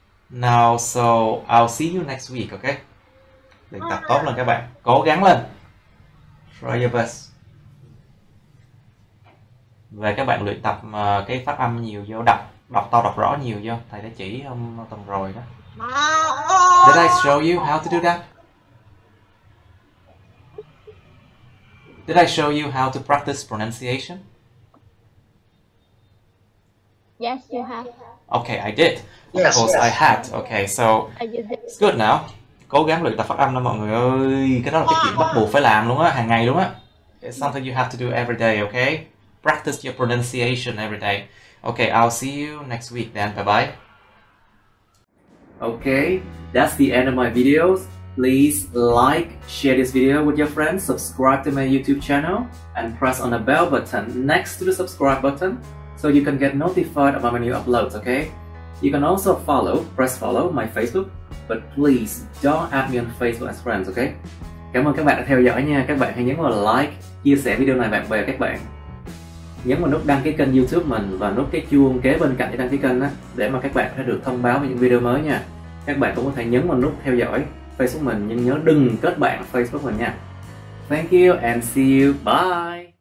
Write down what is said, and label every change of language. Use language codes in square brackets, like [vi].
[en] Now, so I'll see you next week, okay? [vi] Luyện tập tốt lên các bạn. Cố gắng lên. Try your best. về các bạn luyện tập cái phát âm nhiều vô, đọc to đọc rõ nhiều vô. Thầy đã chỉ hôm tuần rồi đó. [en] Did I show you how to do that? Did I show you how to practice pronunciation? Yes, you have. Okay, I did. Of Yes, course, yes. I had. Okay, so I did it. it's good now. [vi] Cố gắng luyện tập phát âm đó mọi người ơi. Cái đó là cái chuyện bắt buộc phải làm luôn á, hàng ngày luôn á. [en] It's something you have to do every day, okay? Practice your pronunciation every day. Okay, I'll see you next week then. Bye bye. Okay, that's the end of my videos. Please like, share this video with your friends, subscribe to my YouTube channel, and press on the bell button next to the subscribe button so you can get notified about my new uploads, okay? You can also press follow my Facebook, but please don't add me on Facebook as friends, okay? [vi] Cảm ơn các bạn đã theo dõi nha. Các bạn hãy nhấn vào like, chia sẻ video này bạn bè các bạn. Nhấn vào nút đăng ký kênh YouTube mình và nút cái chuông kế bên cạnh để đăng ký kênh đó, để mà các bạn sẽ được thông báo về những video mới nha. Các bạn cũng có thể nhấn vào nút theo dõi Facebook mình, nhưng nhớ đừng kết bạn Facebook mình nha. Thank you and see you. Bye.